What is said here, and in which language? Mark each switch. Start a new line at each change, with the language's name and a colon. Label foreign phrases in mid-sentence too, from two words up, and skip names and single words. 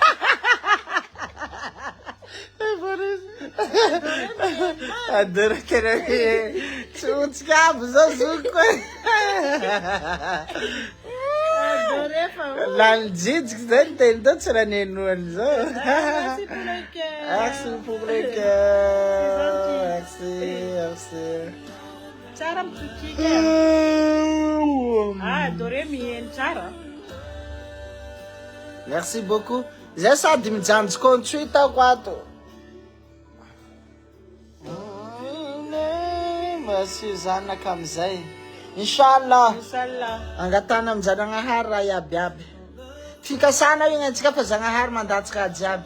Malagasy: Adore tena miheno. Tsy otsika aby zao zoko. Adore fa. Lany jijiky zay ny teny tao tsy raha nenoany zao.
French: Merci pour le cœur. Merci pour le cœur. Merci.
Malagasy: Tsara mitokika. Adore miheno tsara.
French: Merci beaucoup.
Malagasy: Zay sady mijanjy kontry taoko ato. Monsieur zanaka amizay.
Arabic: Inshallah.
Malagasy: Angatana amin'Janahary raha iabiaby. Fikasana igny antsika fa Janahary mandatsika jiaby.